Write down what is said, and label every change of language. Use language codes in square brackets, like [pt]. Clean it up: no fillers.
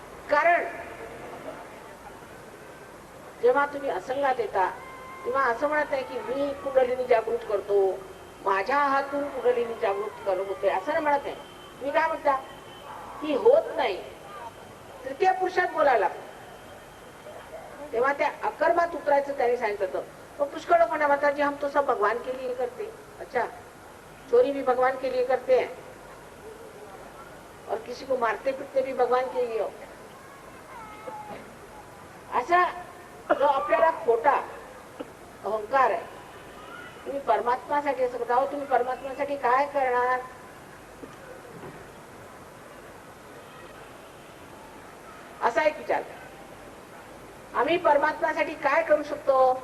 [mr] कारण जेव्हा तुम्ही असंगात येता तेव्हा असं म्हणत नाही की मी कुंडलिनी जागृत करतो, माझ्या हातून कुंडलिनी जागृत करत होते, असं नाही म्हणत आहे. मी काय म्हणता की होत नाही, तृतीय पुरुषात बोलायला. तेव्हा त्या अकर्मात उतरायचं त्याने सांगितलं. तो पुष्कळ लोक म्हणतात [hi] जी हम तो सब भगवान के लिए करते. अच्छा, चोरी भी भगवान के लिए करते हैं और किसी को मारते पीटते भी भगवान के लिए हो. [mr] असा जो आपल्याला खोटा अहंकार आहे, तुम्ही परमात्म्यासाठी असं करता. तुम्ही परमात्म्यासाठी काय करणार? असा एक विचार. आम्ही परमात्म्यासाठी काय करू शकतो?